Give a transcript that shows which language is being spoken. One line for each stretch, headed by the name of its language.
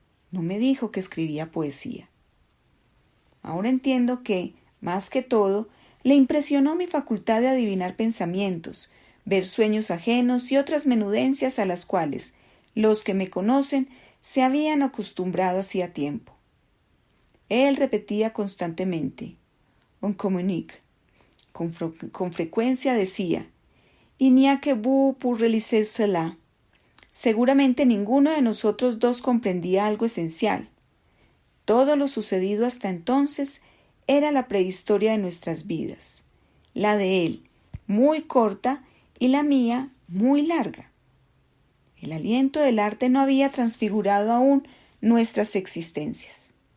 Spanish: No me dijo que escribía poesía. Ahora entiendo que, más que todo, le impresionó mi facultad de adivinar pensamientos, ver sueños ajenos y otras menudencias a las cuales los que me conocen se habían acostumbrado hacía tiempo. Él repetía constantemente
French: «on communique».
Spanish: Con frecuencia decía
French: «il n'y a que vous pour réaliser cela».
Spanish: Seguramente ninguno de nosotros dos comprendía algo esencial. Todo lo sucedido hasta entonces era la prehistoria de nuestras vidas, la de él muy corta y la mía muy larga. El aliento del arte no había transfigurado aún nuestras existencias.